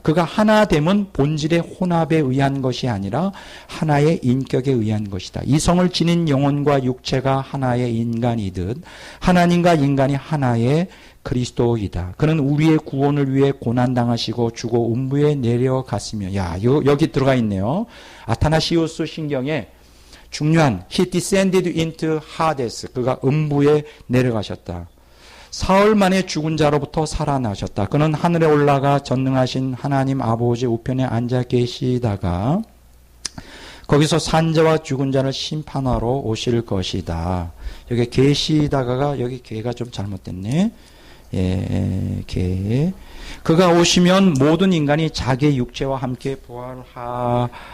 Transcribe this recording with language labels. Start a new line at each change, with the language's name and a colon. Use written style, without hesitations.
Korean: 그가 하나됨은 본질의 혼합에 의한 것이 아니라 하나의 인격에 의한 것이다. 이성을 지닌 영혼과 육체가 하나의 인간이듯 하나님과 인간이 하나의 그리스도이다. 그는 우리의 구원을 위해 고난당하시고 죽어 음부에 내려갔으며, 여기 들어가 있네요. 아타나시우스 신경에 중요한
English: He descended into Hades.
Korean: 그가 음부에 내려가셨다. 사흘 만에 죽은 자로부터 살아나셨다. 그는 하늘에 올라가 전능하신 하나님 아버지 우편에 앉아 계시다가 거기서 산자와 죽은 자를 심판하러 오실 것이다. 여기 계시다가가 여기 개가 좀 잘못됐네. 개. 그가 오시면 모든 인간이 자기의 육체와 함께 부활하리라.